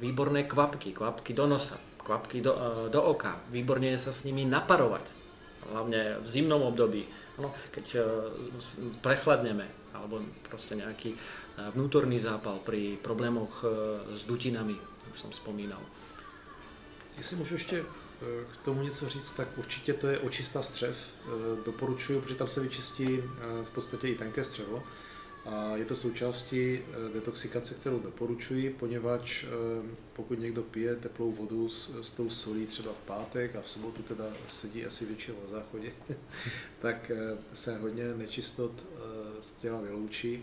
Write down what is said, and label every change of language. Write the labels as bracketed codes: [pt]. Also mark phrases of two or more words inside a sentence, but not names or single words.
[sk] Výborné kvapky do nosa, kvapky do oka. Výborne je sa s nimi naparovať. Hlavne v zimnom období, keď prechladneme, alebo proste nejaký vnútorný zápal pri problémoch s dutinami, už som spomínal. [cs] Jestli můžu ještě k tomu něco říct, tak určitě to je očista střev. Doporučuji, protože tam se vyčistí v podstatě i tenké střevo. A je to součástí detoxikace, kterou doporučuji, poněvadž pokud někdo pije teplou vodu s tou solí třeba v pátek a v sobotu teda sedí asi většinou na záchodě, tak se hodně nečistot z těla vyloučí.